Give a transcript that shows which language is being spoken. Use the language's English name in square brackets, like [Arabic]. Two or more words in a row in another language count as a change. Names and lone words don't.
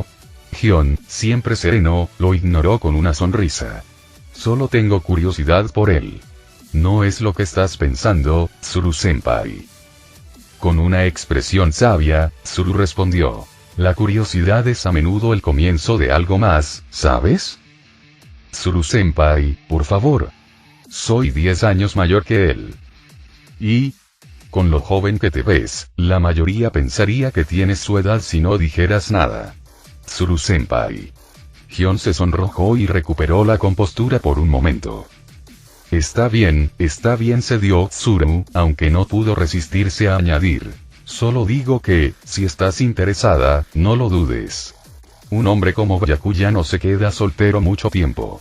[Spanish] Gion, siempre sereno, lo ignoró con una sonrisa. Solo tengo curiosidad por él. No es lo que estás pensando, Tsuru-senpai. Con una expresión sabia, Tsuru respondió: la curiosidad es a menudo el comienzo de algo más, ¿sabes? Tsuru-senpai, por favor. Soy 10 años mayor que él. Y, con lo joven que te ves, la mayoría pensaría que tienes su edad si no dijeras nada. Tsuru-senpai. Gion se sonrojó y recuperó la compostura por un momento. Está bien, cedió Tsuru, aunque no pudo resistirse a añadir: solo digo que, si estás interesada, no lo dudes. Un hombre como Byakuya no se queda soltero mucho tiempo.